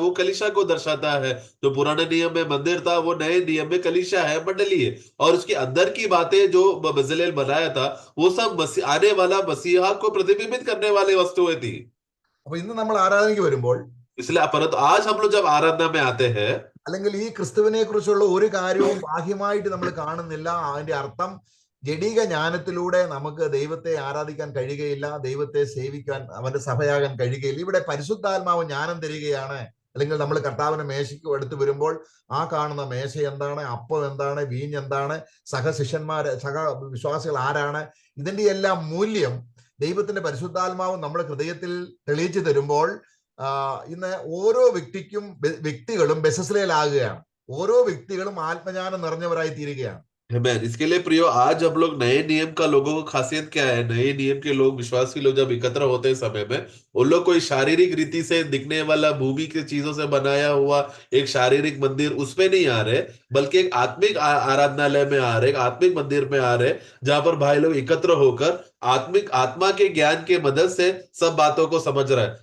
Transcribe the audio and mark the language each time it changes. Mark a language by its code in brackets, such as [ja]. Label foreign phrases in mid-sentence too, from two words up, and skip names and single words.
[hi] वो कलीसिया को दर्शाता है। जो पुराने नियम में मंदिर था वो नए नियम में कलीसिया है, मंडली है, और उसके अंदर की बातें जो बेजलेल बनाया था वो सब आने वाला मसीहा को प्रतिबिंबित करने वाली वस्तुएं थी। [ml] അപ്പൊ ഇന്ന് നമ്മൾ ആരാധനയ്ക്ക് വരുമ്പോൾ, [hi] इसलिए परंतु आज हम लोग जब आराधना में आते हैं, [ml] അല്ലെങ്കിൽ ഈ ക്രിസ്തുവിനെ കുറിച്ചുള്ള ഒരു കാര്യവും ബാഹ്യമായിട്ട് നമ്മൾ കാണുന്നില്ല, അതിന്റെ അർത്ഥം ജഡിക ജ്ഞാനത്തിലൂടെ നമുക്ക് ദൈവത്തെ ആരാധിക്കാൻ കഴിയുകയില്ല, ദൈവത്തെ സേവിക്കാൻ, അവന്റെ സഭയാകാൻ കഴിയുകയില്ല. ഇവിടെ പരിശുദ്ധാത്മാവ് ജ്ഞാനം തരികയാണ്. അല്ലെങ്കിൽ നമ്മൾ കർത്താവിന്റെ മേശയ്ക്ക് എടുത്തു വരുമ്പോൾ ആ കാണുന്ന മേശ എന്താണ്, അപ്പം എന്താണ്, വീഞ്ഞ് എന്താണ്, സഹശിഷ്യന്മാര്, വിശ്വാസികൾ ആരാണ്, ഇതിന്റെ എല്ലാം മൂല്യം ദൈവത്തിന്റെ പരിശുദ്ധാത്മാവ് നമ്മുടെ ഹൃദയത്തിൽ തെളിയിച്ചു തരുമ്പോൾ ഇന്ന് ഓരോ വ്യക്തികളും ബെസലേലാകുകയാണ്. ഓരോ വ്യക്തികളും ആത്മജ്ഞാനം നിറഞ്ഞവരായി തീരുകയാണ്. [hi] इसके लिए प्रियो, आज हम लोग नए नियम का लोगों को खासियत क्या है? नए नियम के लोग, विश्वासी लोग जब एकत्र होते हैं समय में, उन लोग कोई शारीरिक रीति से दिखने वाला भूमि की चीजों से बनाया हुआ एक शारीरिक मंदिर उसमें नहीं आ रहे, बल्कि एक आत्मिक आराधनालय में आ रहे, एक आत्मिक मंदिर में आ रहे, जहां पर भाई लोग एकत्र होकर आत्मा के ज्ञान के मदद से सब बातों को समझ रहा है।